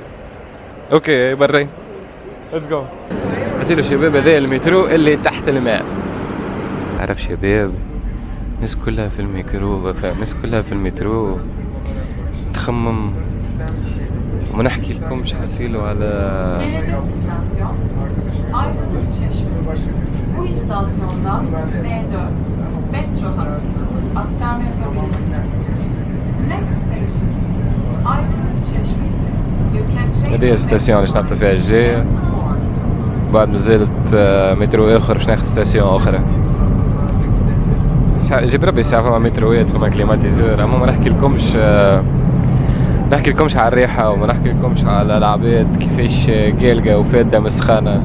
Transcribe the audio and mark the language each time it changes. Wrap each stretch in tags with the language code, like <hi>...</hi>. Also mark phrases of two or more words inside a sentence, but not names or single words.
<en>Okay bro let's go.</en> <ar>حسيلو الشباب هذا المترو اللي تحت الماء. عرف شباب الناس كلها في الميكرو، الناس كلها في المترو تخمم وما نحكي لكمش حسيلو على</ar> <tr>Gelecek istasyon Aydınlık Çeşmesi. Bu istasyondan B4 metro hattına aktarma yapabilirsiniz.</tr> <en>Next station Aydınlık Çeşmesi. You can change</en> <ar>هذه الستاسيون اللي نحط فيها الجاية. بعد مازالت مترو اخر باش ناخذ ستاسيون اخرى. جيب ربي ساعة فما متروات فما كليماتيزور. اما ما نحكي لكمش على الريحة وما نحكي لكمش على العباد كيفاش قالقة وفادة مسخانة.</ar>